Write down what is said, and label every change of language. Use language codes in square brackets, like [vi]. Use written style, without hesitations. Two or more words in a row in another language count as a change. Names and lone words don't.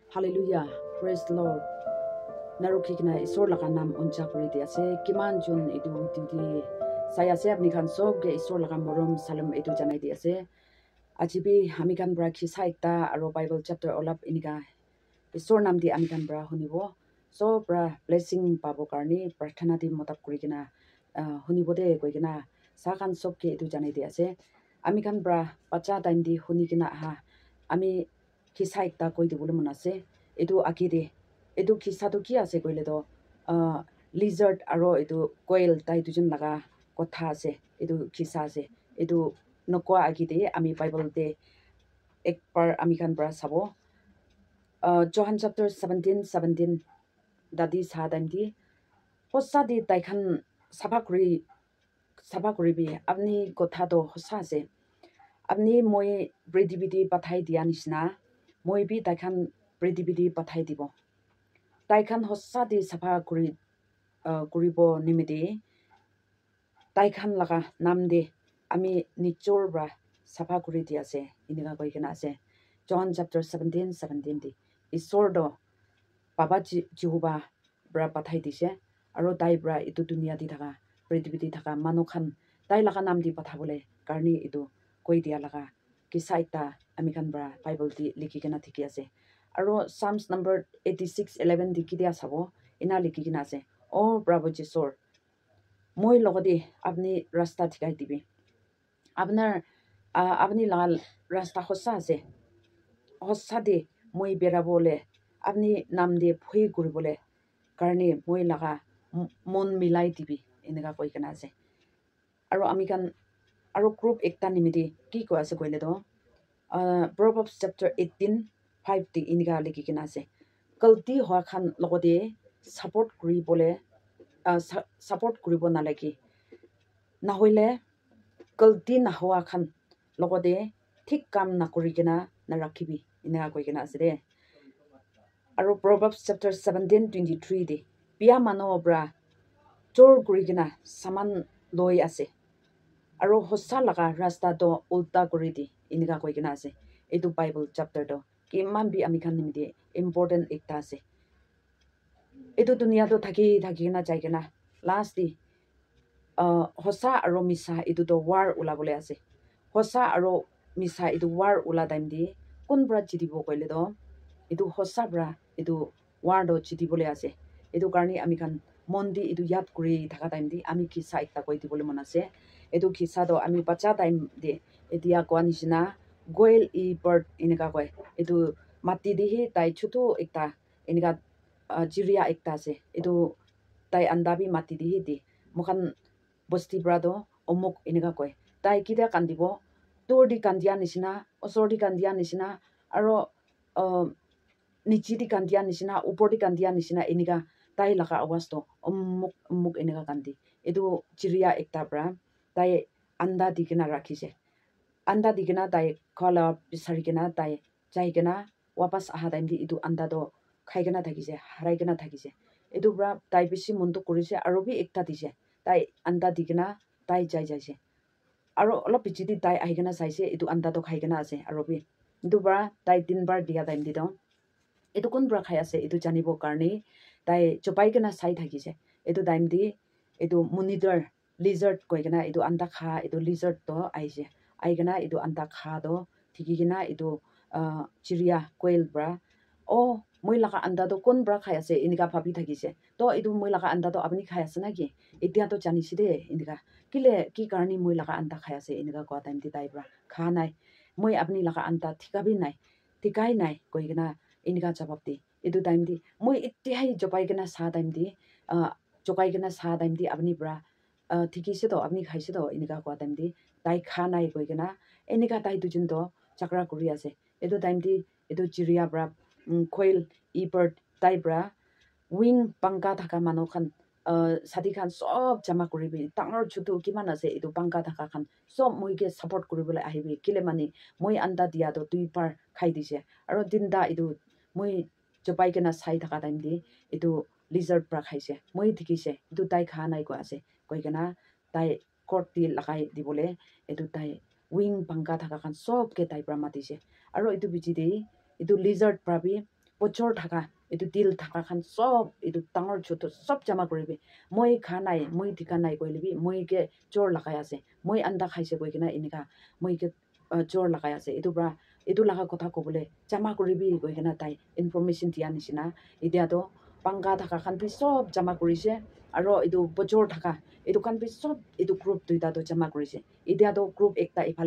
[en] Hallelujah. Praise the Lord. [nag] Narukikna isor laka nam uncha kuri dia se kiman jun itu di saya se apni khan sob ge isor laka morom salam itu janai dia se ajibi amikan bra khisa ekta aro Bible chapter olap inika isor nam di amikan bra hunibo so bra blessing pabo karni prarthana di motab kuri kina hunibo de koi kina sakan sob ge itu janai dia se amikan bra bacha time di huni kina ha ami khisa ekta koi dibole mona se itu akide itu kisa to ki ase koile to lizard aro itu coil tai dujun laga kotha ase itu kisa ase itu nokwa agide ami Bible te ekbar ami kan bra sabo John chapter 17 dadi sa time di hossa di tai khan sabakuri bi apni kotha to hossa ase apni moi pridibidi pathai dia nisna moi bi tai khan pridibidi pathai dibo tai khan hossa di safa kuribo nimidi tai khan laga nam de ami nichor bra safa kuri di ase inika koi kena ase John chapter 17 di isor do baba Jehovah bra pathai dise aro dai bra itu dunia di thaka pridibidi thaka manu khan dai laga nam di pathabole karni itu koi dia laga kisa ekta ami khan bra Bible di likhi kena thiki ase aro Psalms number 86:11 di kidia sabo ina likhi kena ase oh bravo jesor moi logodi apni rasta thikai dibi apnar apni lal rasta hossa ase hossa de moi berabole apni nam de phui kuribole karni moi laga mon milai dibi enika koi kana ase aro amikan aro group ekta nimidi ki ko ase koile do Proverbs chapter 18:5 di inika likhi kena ase kalti hoa khan logode support kuribo nalagi nahoile kalti na hoa khan logode thik kam na kuri kena na rakhibi ina koi kena ase de aro Proverbs chapter 17:23 di pia mano bra chor kuri kena saman loi ase aro hossa laga rasta do ulta kuri di inika koi kena ase etu Bible chapter do kiman bi ami khan nimide important ekta ase etu dunia do thaki na jai kena last di hossa aro misa etu do war ulabole ase hossa aro misa etu war ula time di kun bra jidibo koile do etu hossa bra etu war do jidibole ase etu karni ami khan mondi etu yat kuri thaka time di ami kisa ekta koi dibole mon ase etu kisa do ami bacha time de etia kwa nisina goil e bird inika koi etu mati di hi tai chutu ekta inika jiria ekta ase etu tai anda bi mati di hi di mokhan bosti brado omuk inika koi tai kida kandibo tor di kandia nisina osor di kandia nisina aro nichi di kandia nisina upor di kandia nisina inika tai laga awas to omuk inika kandi etu jiria ekta bra tai anda dikena rakhise anda dikena tai khala bisari kena tai jai kena wapas aha time di etu anda do khai kena thakise harai kena thakise etu bra tai bisi mundu korise aro bi ekta dise tai anda dikena tai jai jaise aro olop bichi di tai ahi kena saise etu anda do khai kena ase aro bi etu bra tai 3 bar dia time di do etu kun bra khai ase etu janibo karni tai chopai kena sai thakise etu time di etu [en] monitor lizard [nag] koi kena etu anda kha etu lizard to aise ai kena etu anda kha do thiki kena etu chiria quail bra oh moi laga anda do kon bra khai ase inika bhabi thakise to etu moi laga anda do apni khai ase naki etia to janisi de inika kile ki karni moi laga anda khai ase inika kwa time di tai bra kha nai moi apni laga anda thikabi nai thikai nai koi kena inika jawab di etu time di moi etihai jopai kena sa time di jokai kena sa time di apni bra thikise to apni khaise to inika kwa time di tai kha nai koi kena enika tai dujun to chakra kuri ase etu time di etu chiria bra coil e bird tai bra wing pangka thaka manu khan sadi khan sob jama kuribi tangor chutu kiman ase etu pangka thaka khan sob moi ke support kuribole ahibi kile mani moi anda dia do tui par khai dise aro dinda etu moi jopai kena sai thaka time di etu lizard bra khaise moi dikise etu tai kha nai ko ase koi kena tai court di lagai dibole etu tai wing pangka thaka khan sob ke tai bra matise aro etu bichi de etu lizard bra bi pochor thaka etu dil thaka khan sob etu tangor choto sob jama koribi moi khanai moi dikanai koilebi moi ke chor lagai ase moi anda khaise koikena inika moi ke chor lagai ase etu bra etu laga kotha kobole jama koribi koikena tai information dia nisina idia do panga thaka khan bi sob jama korise aro etu pochor thaka etu khan bi sob etu group duita do jama korise idia do group ekta